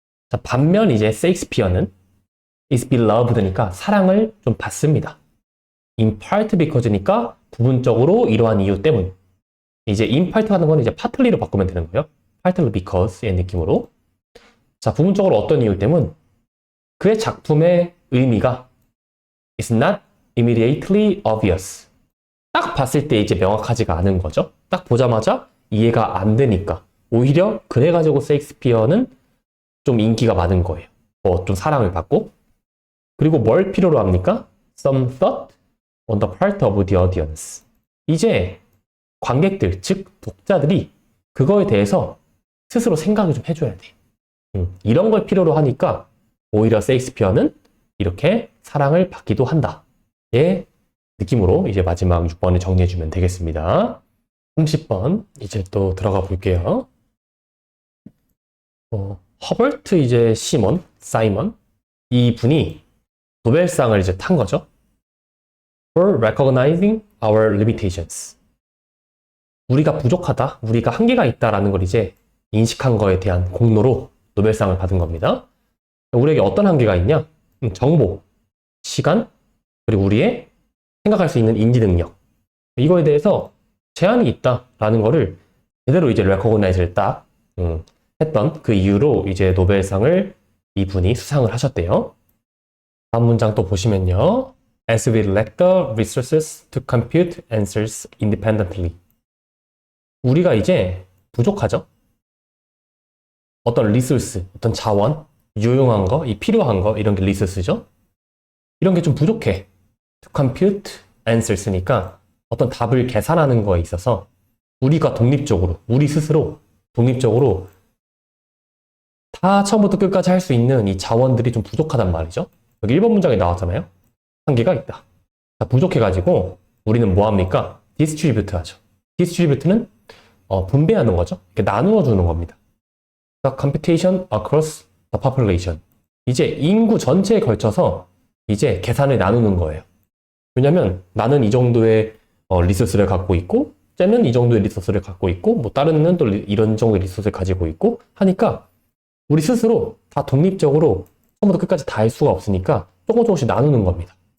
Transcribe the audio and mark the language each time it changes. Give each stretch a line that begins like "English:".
Korean: 자, 반면 이제 세익스피어는
English: is beloved
Korean: 니까 사랑을 좀 받습니다.
English: in part because
Korean: 니까 부분적으로 이러한 이유 때문. 이제
English: in part
Korean: 하는 건 이제 partly로 바꾸면 되는 거예요.
English: partly because
Korean: 의 느낌으로. 자, 부분적으로 어떤 이유 때문? 그의 작품의 의미가
English: is not immediately obvious.
Korean: 딱 봤을 때 이제 명확하지가 않은 거죠. 딱 보자마자 이해가 안 되니까. 오히려 그래가지고 세익스피어는 좀 인기가 많은 거예요. 좀 사랑을 받고. 그리고 뭘 필요로 합니까?
English: Some thought on the part of the audience.
Korean: 이제 관객들, 즉 독자들이 그거에 대해서 스스로 생각을 좀 해줘야 돼. 이런 걸 필요로 하니까 오히려 세익스피어는 이렇게 사랑을 받기도 한다. 의 느낌으로 이제 마지막 6번을 정리해주면 되겠습니다. 30번 이제 또 들어가 볼게요. 허버트 이제 사이먼 이 분이 노벨상을 이제 탄 거죠.
English: For recognizing our limitations.
Korean: 우리가 부족하다, 우리가 한계가 있다라는 걸 이제 인식한 거에 대한 공로로 노벨상을 받은 겁니다. 우리에게 어떤 한계가 있냐? 정보, 시간, 그리고 우리의 생각할 수 있는 인지 능력. 이거에 대해서 제한이 있다라는 거를 제대로 이제 recognize를 딱 했던 그 이유로 이제 노벨상을 이분이 수상을 하셨대요. 다음 문장 또 보시면요.
English: As we lack the resources to compute answers independently.
Korean: 우리가 이제 부족하죠. 어떤 리소스, 어떤 자원, 유용한 거, 이 필요한 거, 이런 게 리소스죠. 이런 게 좀 부족해.
English: To compute answers
Korean: 니까 어떤 답을 계산하는 거에 있어서 우리가 독립적으로, 우리 스스로 독립적으로 다 처음부터 끝까지 할 수 있는 이 자원들이 좀 부족하단 말이죠. 여기 1번 문장에 나왔잖아요. 한계가 있다. 자, 부족해가지고 우리는 뭐 합니까? distribute 하죠. distribute는 분배하는 거죠. 이렇게 나누어 주는 겁니다.
English: The computation across the population.
Korean: 이제 인구 전체에 걸쳐서 이제 계산을 나누는 거예요. 왜냐면 나는 이 정도의 리소스를 갖고 있고 쟤는 이 정도의 리소스를 갖고 있고 뭐 다른 애는 또 이런 정도의 리소스를 가지고 있고 하니까 우리 스스로 다 독립적으로 처음부터 끝까지 다 할 수가 없으니까 조금씩 나누는 겁니다.